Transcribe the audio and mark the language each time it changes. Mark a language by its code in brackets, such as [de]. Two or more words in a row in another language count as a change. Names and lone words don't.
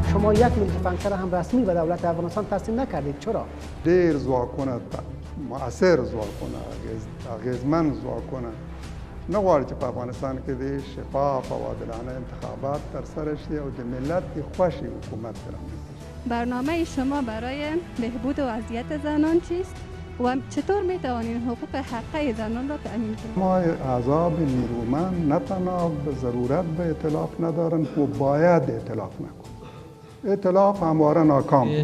[fa] شما 1 ملتیفنکر هم رسمی به دولت افغانستان تسلیم نکردید. چرا؟ [ps] ډیر ځواکونه مؤثر ځواکونه اغیزمن ځواکونه نه غواړي چې په افغانستان کې د شفاف او عادلانه انتخابات ترسره شي او د ملت خوښي حکومت رامنځته شي. [fa] برنامه شما برای بهبود وضعیت زنان چیست و چطور میتوانید حقوق حقیقی زنان را تأمین کنید؟ ما احزاب نیرومند نه تنها به ضرورت به ائتلاف ندارند و باید ائتلاف نکنند. ائتلاف همواره ناکام.